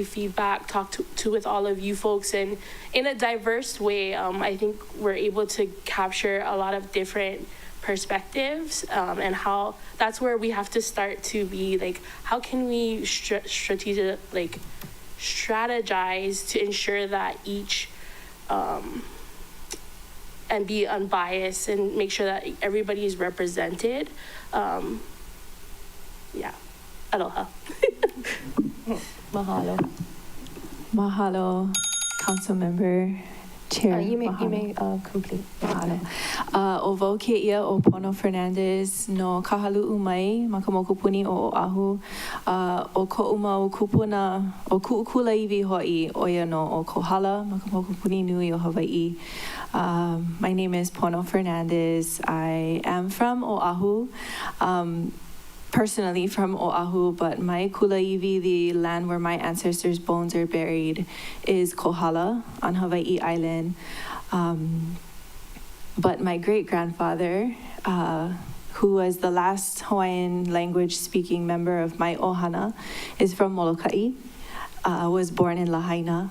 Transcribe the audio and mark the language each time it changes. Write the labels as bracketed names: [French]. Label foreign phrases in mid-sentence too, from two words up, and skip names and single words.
[English] feedback, talk to with all of you folks, and in a diverse way, I think we're able to capture a lot of different perspectives, and how that's where we have to start to be like, how can we strategize to ensure that each and be unbiased and make sure that everybody is represented. Yeah, aloha. Mahalo. Mahalo, Council Member, Chair. You may complete. Mahalo. [Hawaiian] O wau ke ia o Pono Fernandez no kahalu'u mai ma ka mokupuni o Oahu. O ko'u mau kupuna o ku'ukula iwi ho'i oia no o Kohala ma ka mokupuni nui o Hawaii. [English] My name is Pono Fernandez. I am from Oahu. Personally from Oahu, but my kulaiwi, the land where my ancestors' bones are buried, is Kohala on Hawaii Island. But my great-grandfather, who was the last Hawaiian language-speaking member of my ohana, is from Molokai, was born in Lahaina.